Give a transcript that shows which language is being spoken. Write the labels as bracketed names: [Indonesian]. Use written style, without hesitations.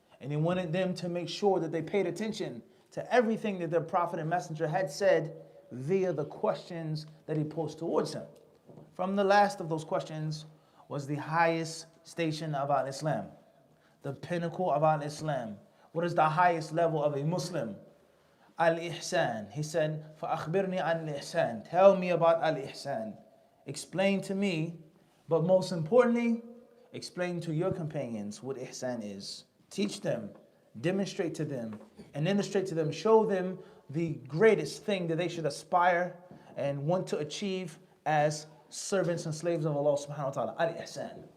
[English] And he wanted them to make sure that they paid attention to everything that their prophet and messenger had said via the questions that he posed towards him. From the last of those questions was the highest station of Al-Islam, the pinnacle of Al-Islam. What is the highest level of a Muslim? Al-Ihsan. He said, [Arabic] فَأَخْبِرْنِي عَنْ الْإِحْسَانِ. [English] Tell me about Al-Ihsan. Explain to me, but most importantly, explain to your companions what Ihsan is. Teach them, demonstrate to them, and illustrate to them, show them the greatest thing that they should aspire and want to achieve as servants and slaves of Allah subhanahu wa ta'ala. Al-Ihsan.